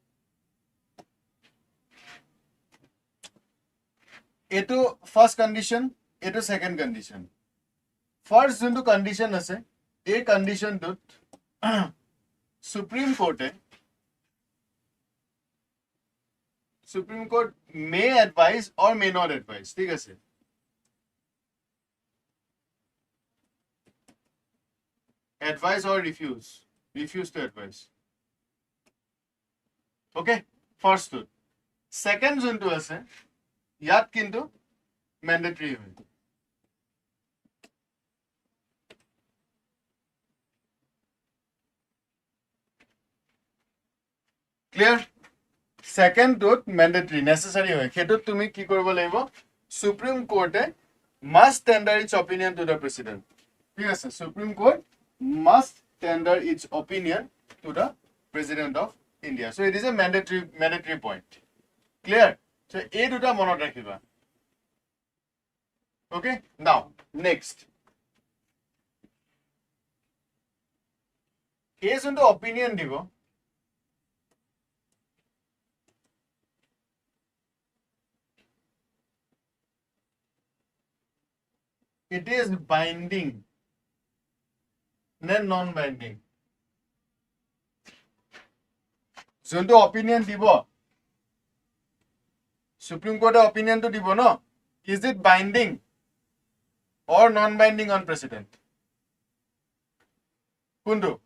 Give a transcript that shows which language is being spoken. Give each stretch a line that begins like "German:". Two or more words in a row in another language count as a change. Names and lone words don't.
Assamese: এটো
English: first condition
Assamese: এটো
English: second condition first
Assamese: যোনটো কন্ডিশন আছে এই কন্ডিশনটোত সুপ্রিম
English: court may advise or may not advise
Assamese: ঠিক আছে
English: advise or refuse to advise okay first two second
Assamese: যোনটো আছে ইয়াত কিন্তু ম্যান্ডেটরি হয়
English: clear second dot mandatory necessary
Assamese: হয় হেতু তুমি কি কৰিব লাগিব
English: Supreme Courte must tender its opinion to the President
Assamese: ঠিক আছে
English: Supreme Court must tender its opinion to the President of India. So it is a mandatory point. Clear? So
Assamese: এই দুটা মনত ৰাখিবা. Okay?
English: Now, next.
Assamese: এই যোনটো opinion দিবো.
English: It is binding. non binding
Assamese: যোনটো অপিনিয়ন দিব সুপ্রিম কোর্টে অপিনিয়ন তো দিব ন
English: is it binding or non binding on President
Assamese: কোনটো